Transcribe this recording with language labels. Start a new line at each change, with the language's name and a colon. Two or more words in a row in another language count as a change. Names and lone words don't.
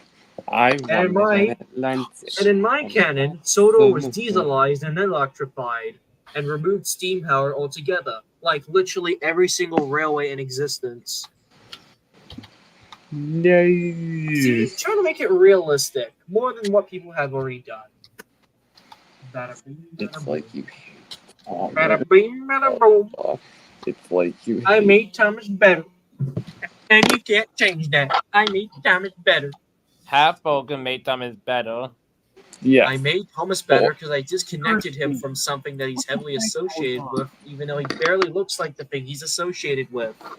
English: And in my canon, Sodor was dieselized and electrified, and removed steam power altogether, like literally every single railway in existence. See, trying to make it realistic, more than what people have already done. It's like you hate Tom. Bada bing, bada boom. It's like you I hate made Thomas better. And you can't change that. I made Thomas better. Half-Bogan made Thomas better. Yes. I made Thomas better because I disconnected him from something that he's heavily associated with, even though he barely looks like the thing he's associated with.